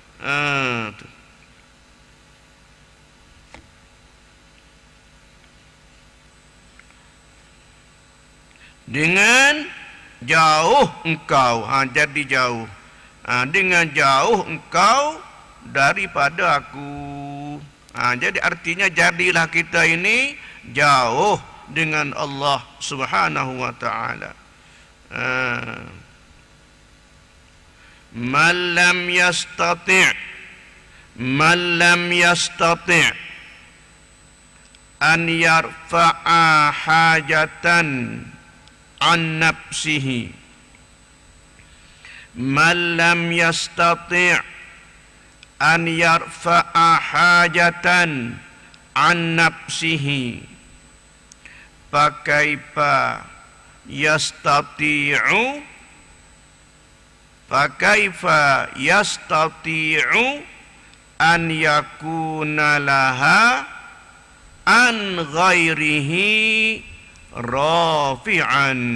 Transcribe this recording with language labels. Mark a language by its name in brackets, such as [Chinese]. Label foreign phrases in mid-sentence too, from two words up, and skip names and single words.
[Malay] Dengan jauh engkau, jadi jauh. Dengan jauh engkau daripada aku. Jadi artinya jadilah kita ini jauh dengan [Arabic] الله سبحانه وتعالى. من لم يستطع أن يرفع حاجة عن نفسه. من لم يستطع أن يرفع حاجة عن نفسه فكيف يستطيع أن يكون لها عن غيره رافعا.